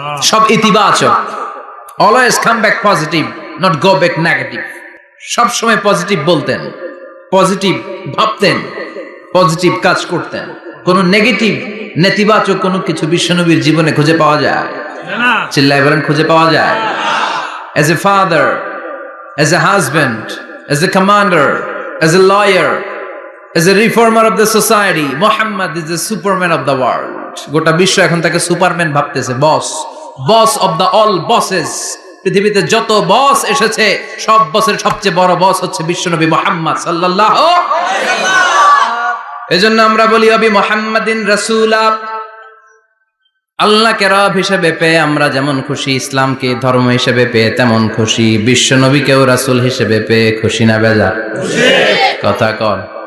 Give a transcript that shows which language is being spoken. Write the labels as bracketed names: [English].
[Bangla] সব ইতিবাচক, [English] Always come back positive, not go back negative. [Bangla] সব সময় পজিটিভ বলতেন, পজিটিভ ভাবতেন, পজিটিভ কাজ করতেন। কোন নেগেটিভ, নেতিবাচক কোনো কিছু বিশ্বনবীর জীবনে খুঁজে পাওয়া যায় না? চিল্লায় বলেন খুঁজে পাওয়া যায়? [English] As a father, as a husband, as a commander, as a lawyer, as a reformer of the society, Muhammad is the superman of the world. [Bangla] গোটা বিশ্ব এখন তাকে সুপারম্যান ভাবতেছে, বস, [English] Boss of the all bosses. [Bangla] পৃথিবীতে যত বস এসেছে, সব বসের সবচেয়ে বড় বস হচ্ছে বিশ্বনবী মুহাম্মদ সাল্লাল্লাহু আলাইহি ওয়াসাল্লাম। এজন্য আমরা বলি [Arabic] অবি মুহাম্মাদিন রাসূলা, [Bangla] আল্লাহকে রব হিসেবে পেয়ে আমরা যেমন খুশি, ইসলামকে ধর্ম হিসেবে পেয়ে তেমন খুশি, বিশ্বনবীকেও রাসূল হিসেবে পেয়ে খুশি না বেজার? কথা কন।